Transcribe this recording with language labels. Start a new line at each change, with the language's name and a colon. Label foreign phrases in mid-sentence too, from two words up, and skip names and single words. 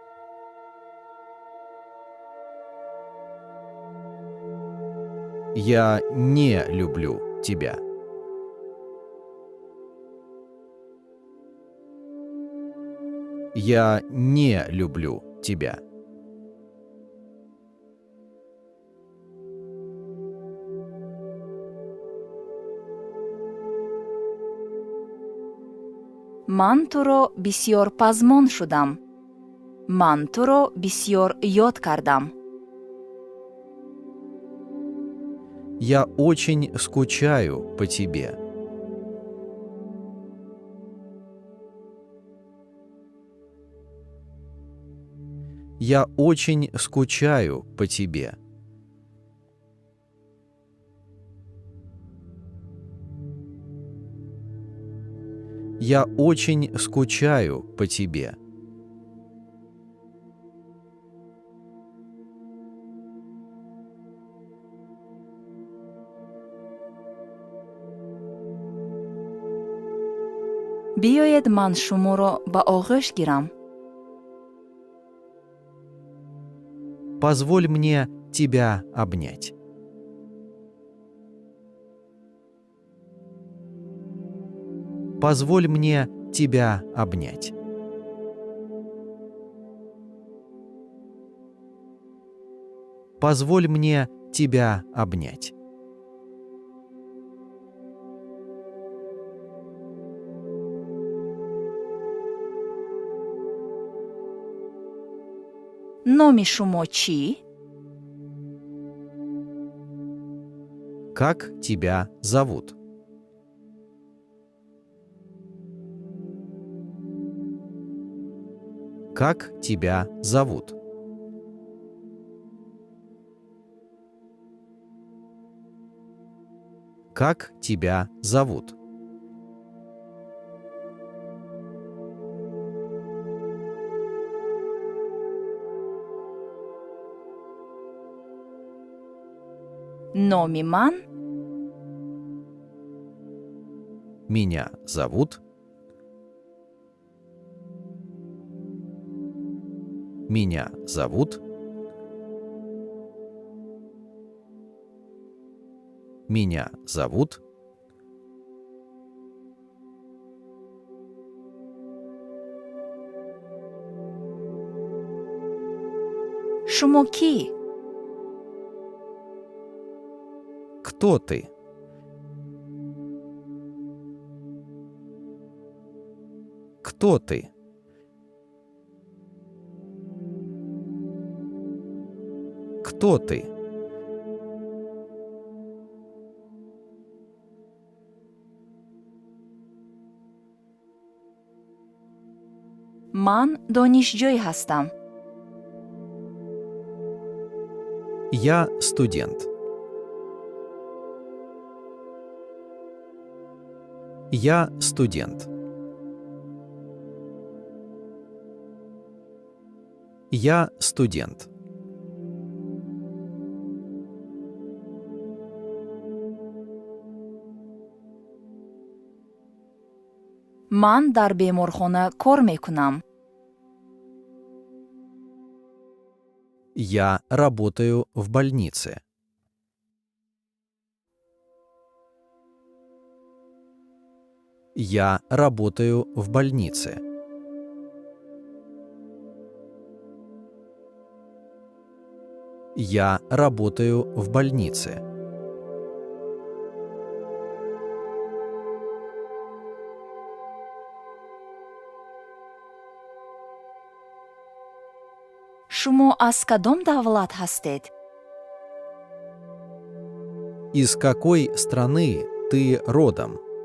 Russian: Я не люблю тебя. Я не люблю тебя.
Tajik: ман туро бисьёр пазмон шудам. ман туро бисьёр ёд кардам.
Russian: Я очень скучаю по тебе. Я очень скучаю по тебе. Я очень скучаю по тебе.
Tajik: биёед ман шуморо ба оғӯш гирам.
Russian: Позволь мне тебя обнять. Позволь мне тебя обнять. Позволь мне тебя обнять.
Tajik: номи шумо чӣ?
Russian: Как тебя зовут? Как тебя зовут? Как тебя зовут?
Tajik: номи ман
Russian: Меня зовут. Меня зовут. Меня зовут.
Tajik: шумо кӣ?
Russian: Кто ты? Кто ты? Кто ты?
Tajik: ман донишҷӯй ҳастам.
Russian: Я студент. Я студент. Я студент.
Tajik: ман дар беморхона кор мекунам.
Russian: Я работаю в больнице. Я работаю в больнице. Я работаю в больнице.
Tajik: шумо аз кадом давлат ҳастед?
Russian: Из какой страны ты родом?